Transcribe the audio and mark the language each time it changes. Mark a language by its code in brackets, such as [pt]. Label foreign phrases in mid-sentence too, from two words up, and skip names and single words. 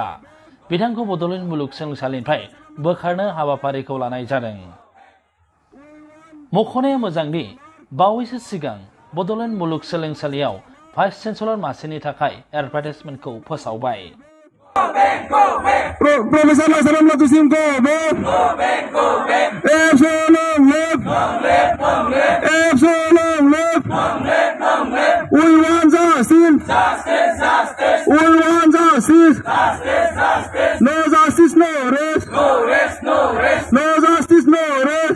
[brx] बिथांखौ बडलेण्ड मुलुगसोलोंसालिनिफ्राय बोखारनो हाबाफारिखौ लानाय जादों। मख'नाया मोजांदि बावैसो सिगां बडलेण्ड मुलुगसोलोंसालियाव भाइस चेन्सेलर मासिनि थाखाय एडभार्टाइजमेन्टखौ फोसावबाय। [en] Profesor Lasaram Latusim go back. Absolute left. Absolute left. We want justice. We want justice. No justice, no rest. No justice, no rest.